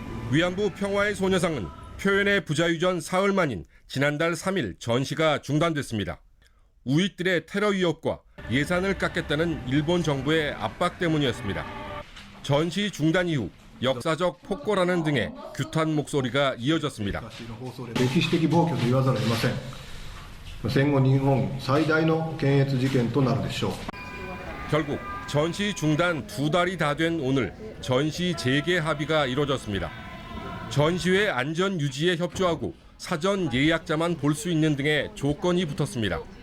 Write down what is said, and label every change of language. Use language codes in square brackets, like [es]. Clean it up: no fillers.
[ko] 위안부 평화의 소녀상은 표현의 부자유전 사흘 만인 지난달 3일 전시가 중단됐습니다. 우익들의 테러 위협과 예산을 깎겠다는 일본 정부의 압박 때문이었습니다. 전시 중단 이후 역사적 폭거라는 등의 규탄 목소리가 이어졌습니다. [ja] 歴史的暴挙と言わざるを得ません。戦後日本最大の検閲事件となるでしょう。 [ko] 결국 전시 중단 2달이 다 된 오늘 전시 재개 합의가 이뤄졌습니다. 전시회 안전 유지에 협조하고 사전 예약자만 볼 수 있는 등의 조건이 붙었습니다.